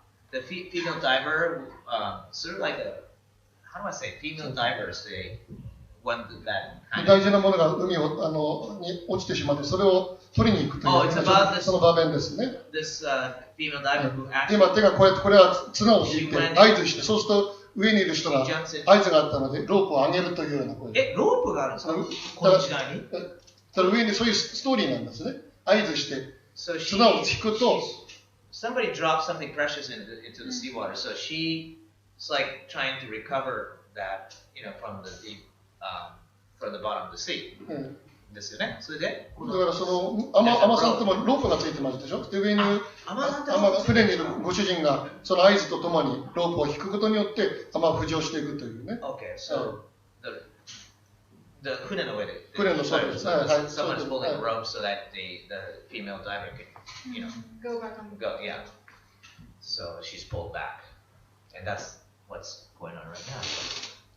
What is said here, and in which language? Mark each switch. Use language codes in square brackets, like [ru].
[en] The female diver, sort of like how do I say, female divers, one that [ja] 大事なものが海に落ちてしまって、それを取りに行くという、その場面ですね。 [en] This female diver who actually [ja] 今手がこうやって、これは綱を引いて合図して、そうすると上にいる人が合図があったので、ロープを上げるというような声。ロープがあるんですか、この時代に。ただ上にそういうストーリーなんですね。合図して綱を引くと。 [en] Somebody dropped something precious into the seawater, so she's like trying to recover that, from the deep, from the bottom of the sea. [ja] ですよね。それで。だからそのアマさんともロープがついてますでしょ。で上に船にいるご主人がその合図とともにロープを引くことによってアマを浮上していくというね。 [en] Okay, so the [ja] 船の上で。船のそうです。 [en] Someone's pulling the rope so that the female diver can, go back on. Go, yeah. So she's pulled back, and that's what's going on right now.